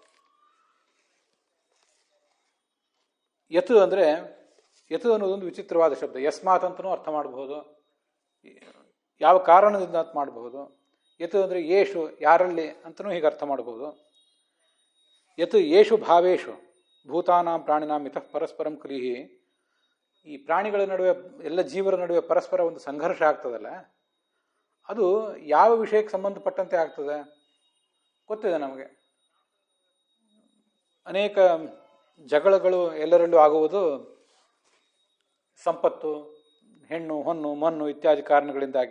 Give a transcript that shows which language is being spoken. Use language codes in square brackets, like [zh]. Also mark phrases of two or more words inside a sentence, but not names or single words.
[kn] ಯತು ಅಂದರೆ, ಯತು ಅನ್ನೋದೊಂದು ವಿಚಿತ್ರವಾದ ಶಬ್ದ. ಯಸ್ಮಾತ್ ಅಂತಲೂ ಅರ್ಥ ಮಾಡಬಹುದು, ಯಾವ ಕಾರಣದಿಂದ ಅಂತ ಮಾಡಬಹುದು. ಯತು ಅಂದರೆ ಯೇಷು, ಯಾರಲ್ಲಿ ಅಂತಲೂ ಹೀಗೆ ಅರ್ಥ ಮಾಡಬಹುದು. [sa] ಯತು ಯೇಷು ಭಾವೇಶು ಭೂತಾನಾಂ ಪ್ರಾಣಿನಾಂ ಇತಃ ಪರಸ್ಪರಂ ಕಲಿಹಿ. [kn] ಈ ಪ್ರಾಣಿಗಳ ನಡುವೆ, ಎಲ್ಲ ಜೀವರ ನಡುವೆ ಪರಸ್ಪರ ಒಂದು ಸಂಘರ್ಷ ಆಗ್ತದಲ್ಲ, ಅದು ಯಾವ ವಿಷಯಕ್ಕೆ ಸಂಬಂಧಪಟ್ಟಂತೆ ಆಗ್ತದೆ ಗೊತ್ತಿದೆ ನಮಗೆ. ಅನೇಕ ಜಗಳಗಳು ಎಲ್ಲರಲ್ಲೂ ಆಗುವುದು ಸಂಪತ್ತು, ಹೆಣ್ಣು ಹೊನ್ನು ಮಣ್ಣು ಇತ್ಯಾದಿ ಕಾರಣಗಳಿಂದಾಗಿ.